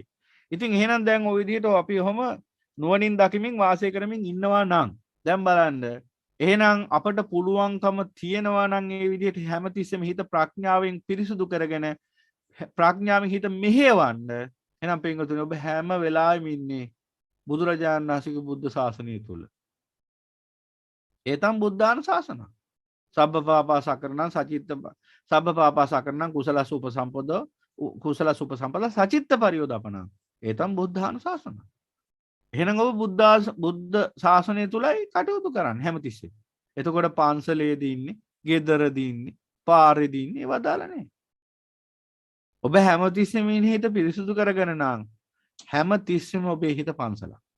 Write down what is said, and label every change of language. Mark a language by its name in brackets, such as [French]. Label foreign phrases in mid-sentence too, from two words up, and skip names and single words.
[Sinhala] ඉතින් එහෙනම් දැන් ওই විදිහට අපි ඔහම නුවණින් දකිමින් වාසය කරමින් ඉන්නවා නම් දැන් බලන්න එහෙනම් අපට පුළුවන්කම තියෙනවා නම් මේ විදිහට හැමතිස්සෙම හිත ප්‍රඥාවෙන් පිරිසුදු කරගෙන ප්‍රඥාවෙන් හිත මෙහෙවන්න. එහෙනම් පින්වතුනි ඔබ හැම වෙලාවෙම ඉන්නේ බුදුරජාණන් වහන්සේගේ බුද්ධ ශාසනය තුල. [Pali] ඒ තම බුද්ධාන ශාසන. සබ්බපාපාසකරණං සචිත්ත සබ්බපාපාසකරණං කුසලස උපසම්පද කුසලස උපසම්පද සචිත්ත පරියෝදපණං. ඒ තම බුද්ධාන ශාසන. [Sinhala] එහෙනම් ඔබ බුද්ධ ශාසනය තුලයි කටයුතු කරන්න හැමතිස්සෙම. එතකොට පන්සලේදී ඉන්නේ, ගෙදරදී ඉන්නේ, පාරේදී ඉන්නේ ඒවා දාලා නැහැ. ඔබ හැමතිස්සෙම ඉන්නේ හිත පිරිසුදු කරගෙන නම් හැමතිස්සෙම ඔබේ හිත පන්සලක්.